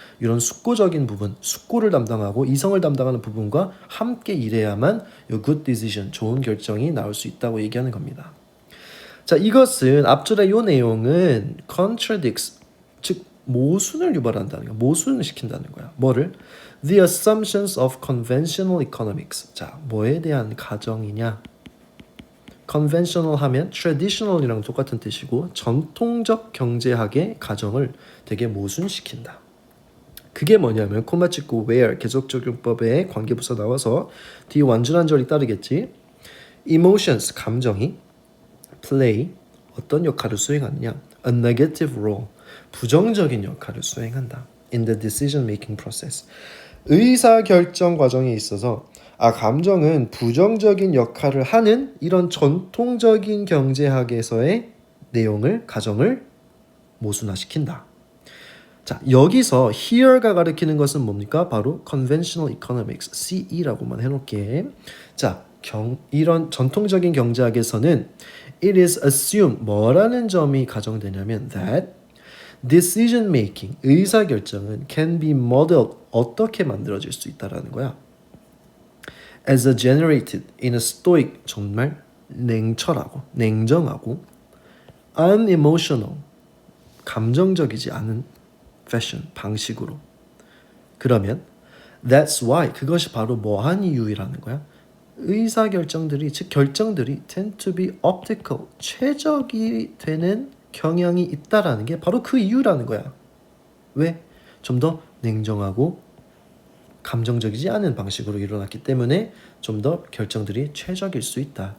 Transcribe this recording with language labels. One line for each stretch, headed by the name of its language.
Korean: 이런 숙고적인 부분, 숙고를 담당하고 이성을 담당하는 부분과 함께 일해야만 이 good decision, 좋은 결정이 나올 수 있다고 얘기하는 겁니다. 자, 이것은 앞줄의 요 내용은 contradicts, 즉 모순을 유발한다는 거야. 모순을 시킨다는 거야. 뭐를?
English: The assumptions of conventional economics.
Korean: 자, 뭐에 대한 가정이냐? conventional 하면 traditional이랑 똑같은 뜻이고 전통적 경제학의 가정을 되게 모순시킨다. 그게 뭐냐면 코마 찍고 where 계속적용법의 관계부사 나와서 뒤에 완전한 절이 따르겠지. emotions 감정이 play 어떤 역할을 수행하느냐?
English: a negative role
Korean: 부정적인 역할을 수행한다.
English: in the decision making process
Korean: 의사 결정 과정에 있어서 감정은 부정적인 역할을 하는 이런 전통적인 경제학에서의 내용을 가정을 모순화시킨다. 자, 여기서 here가 가리키는 것은 뭡니까? 바로 conventional economics, CE라고만 해놓게. 자, 이런 전통적인 경제학에서는
English: it is assumed
Korean: 뭐라는 점이 가정되냐면
English: that decision making,
Korean: 의사결정은
English: can be modeled
Korean: 어떻게 만들어질 수 있다라는 거야.
English: as a generated in a stoic
Korean: 정말 냉철하고 냉정하고
English: unemotional
Korean: 감정적이지 않은
English: fashion
Korean: 방식으로. 그러면
English: that's why
Korean: 그것이 바로 뭐한 이유라는 거야. 의사결정들이 즉 결정들이
English: tend to be optical
Korean: 최적이 되는 경향이 있다라는 게 바로 그 이유라는 거야. 왜? 좀 더 냉정하고 감정적이지 않은 방식으로 일어났기 때문에 좀 더 결정들이 최적일 수 있다.